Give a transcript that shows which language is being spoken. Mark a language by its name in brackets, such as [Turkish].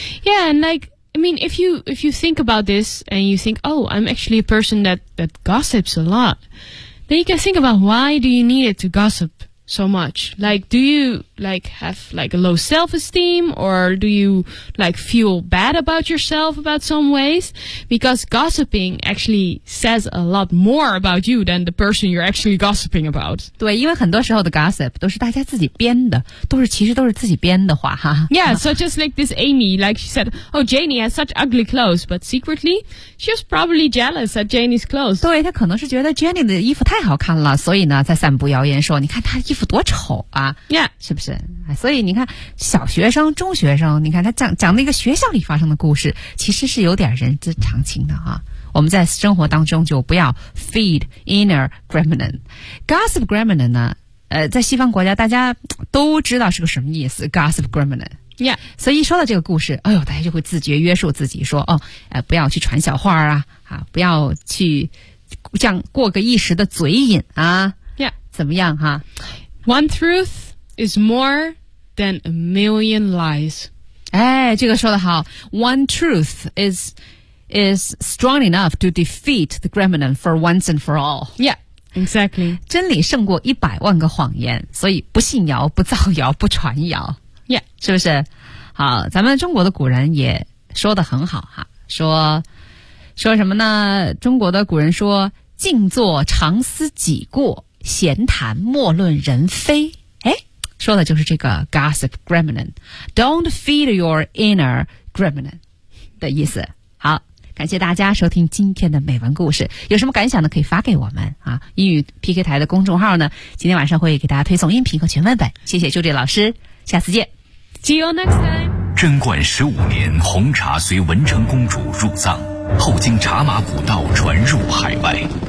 [English] Yeah, and like, I mean, if you think about this and you think, oh, I'm actually a person that gossips a lot, then you can think about why do you need it to gossip so much? Like, do you like have like a low self-esteem, or do you like feel bad about yourself about some ways? Because gossiping actually says a lot more about you than the person you're actually gossiping about. [Chinese] 对，因为很多时候的 gossip 都是大家自己编的，都是其实都是自己编的话哈。 [English] Yeah, so just like this Amy, like she said, oh, Janie has such ugly clothes, but secretly she was probably jealous at Janie's clothes. [Chinese] 对，她可能是觉得 Janie 的衣服太好看了，所以呢在散布谣言说，你看她衣服多丑啊。 [English] Yeah. [Chinese] 是不是？所以你看，小学生、中学生，你看他讲那个学校里发生的故事，其实是有点人之常情的啊。我们在生活当中就不要 [English] feed inner gremlin, gossip gremlin [Chinese] 呢？在西方国家大家都知道是个什么意思 ，gossip gremlin。 Yeah. 所以一说到这个故事，哎呦，大家就会自觉约束自己说，哦，不要去传小话啊，不要去这样过个一时的嘴瘾啊。 [English] Yeah. [Chinese] 怎么样哈 [English] ？One truth. Is more than a million lies. [Chinese] 哎，这个说得好。 [English] One truth is strong enough to defeat the gremlin for once and for all. Yeah, exactly. [Chinese] 真理胜过一百万个谎言，所以不信谣，不造谣，不传谣。 [English] Yeah. [Chinese] 是不是？好，咱们中国的古人也说得很好哈，说什么呢？中国的古人说，静坐常思己过，闲谈莫论人非。说的就是这个 gossip gremlin, [English] don't feed your inner gremlin [Chinese] 的意思。好，感谢大家收听今天的美文故事，有什么感想呢可以发给我们啊。英语 PK 台的公众号呢今天晚上会给大家推送音频和全文本，谢谢 Judy 老师，下次见。 [English] See you next time. [Chinese] 贞观十五年红茶随文成公主入藏，后经茶马古道传入海外。